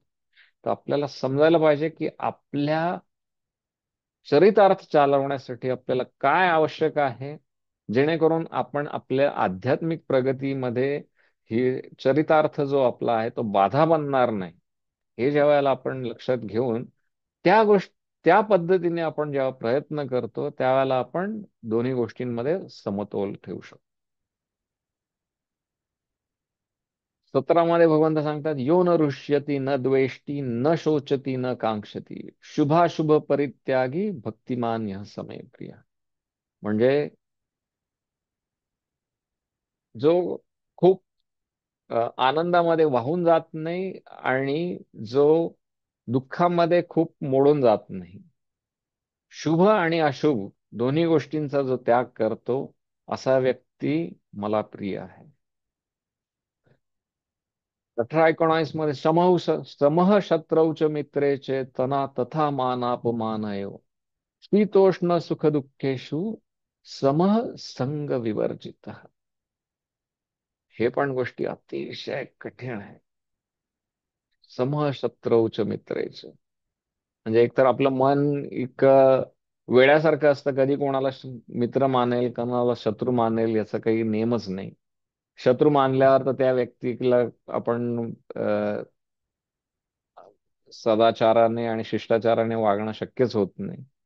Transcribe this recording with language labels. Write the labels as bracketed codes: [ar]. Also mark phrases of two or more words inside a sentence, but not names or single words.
[mr] तर आपल्याला समजायला पाहिजे की आपल्या चरितार्थ चालवण्यासाठी आपल्याला काय आवश्यक आहे, जेणेकरून आपण आपल्या आध्यात्मिक प्रगतीमध्ये ही चरितार्थ जो आपला आहे तो बाधा बनणार नाही. हे ज्या वेळेला आपण लक्षात घेऊन त्या गोष्ट त्या पद्धतीने आपण जेव्हा प्रयत्न करतो त्यावेळेला आपण दोन्ही गोष्टींमध्ये समतोल ठेवू शकतो. 17 मध्ये भगवंत सांगतात, [sa] यो न रुष्यती न द्वेष्टी न शोचती न कांक्षती शुभाशुभ परित्यागी भक्तिमान यः समय प्रिय. [mr] म्हणजे जो खूप आनंदामध्ये वाहून जात नाही आणि जो दुःखामध्ये खूप मोडून जात नाही, शुभ आणि अशुभ दोन्ही गोष्टींचा जो त्याग करतो, असा व्यक्ती मला प्रिय आहे. [sa] 18-19 मध्ये समः शत्रौ च मित्रे च तना तथा मानापमानयो शीतोष्ण सुख दुःखेषु समः संग विवर्जित. [mr] हे पण गोष्टी अतिशय कठीण आहे. [sa] समः शत्रौ च मित्रे च, [mr] म्हणजे एकतर आपलं मन इतकं वेड्यासारखं असतं, कधी कोणाला मित्र मानेल, कोणाला शत्रू मानेल याचा काही नेमच नाही. शत्रू मानल्यावर तर त्या व्यक्तीला आपण सदाचाराने आणि शिष्टाचाराने वागणं शक्यच होत नाही.